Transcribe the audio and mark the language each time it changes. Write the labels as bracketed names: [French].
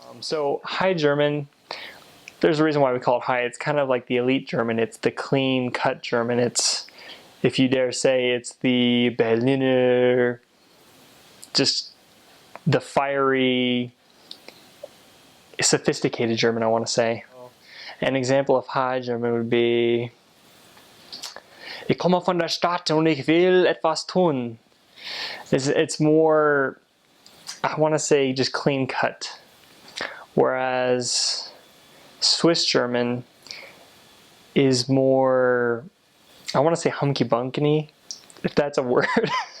[English] So High German, there's a reason why we call it High. It's kind of like the elite German. It's the clean-cut German. It's, if you dare say, it's the Berliner, just the fiery, sophisticated German, I want to say. An example of High German would be, [German] Ich komme von der Stadt und ich will etwas tun. [English] It's more, I want to say, just clean cut. Whereas Swiss German is more, I want to say hunky-bunky, if that's a word.